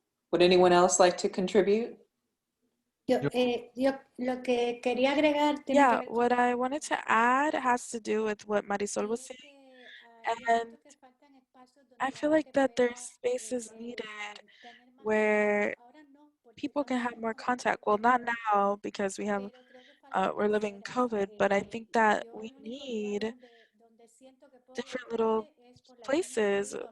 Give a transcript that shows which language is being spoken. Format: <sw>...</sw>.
<en>Would anyone else like to contribute?</en> <es>Yo lo que quería agregar tiene que</es> <en>Yeah,</en> <es>ver con</es> <en>what I wanted to add has to do with what Marisol was saying. And I feel like that there's spaces needed where people can have more contact. Well, not now because we're living in COVID, but I think that we need different little places.</en>